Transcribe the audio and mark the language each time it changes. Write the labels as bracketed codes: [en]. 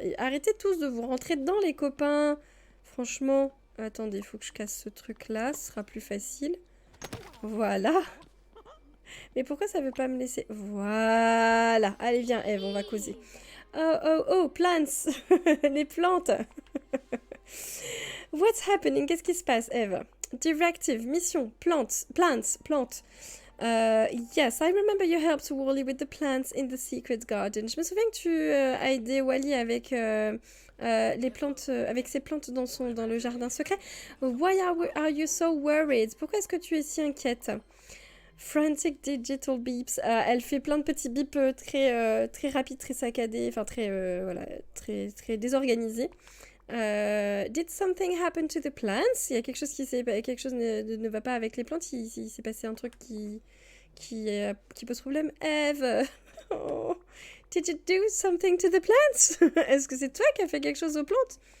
[fr] Et arrêtez tous de vous rentrer dedans, les copains. Franchement, attendez, il faut que je casse ce truc-là, ce sera plus facile. Voilà. Mais pourquoi ça veut pas me laisser... Voilà. Allez, viens, Eve, on va causer. Oh, plants. Les plantes. [en] What's happening? [fr] Qu'est-ce qui se passe, Eve? [en] Directive, mission, plants. Yes, I remember you helped Wally with the plants in the secret garden. [fr] Je me souviens que tu as aidé Wally avec les plantes, avec ses plantes dans le jardin secret. [en] Why are you so worried? [fr] Pourquoi est-ce que tu es si inquiète? [en] Frantic digital beeps. [fr] Elle fait plein de petits bips très rapides, très saccadés, enfin très désorganisés. [en] Did something happen to the plants? [fr] Il y a quelque chose quelque chose ne va pas avec les plantes. Il s'est passé un truc qui pose problème. [en] Eve, oh, did you do something to the plants? [fr] Est-ce que c'est toi qui as fait quelque chose aux plantes?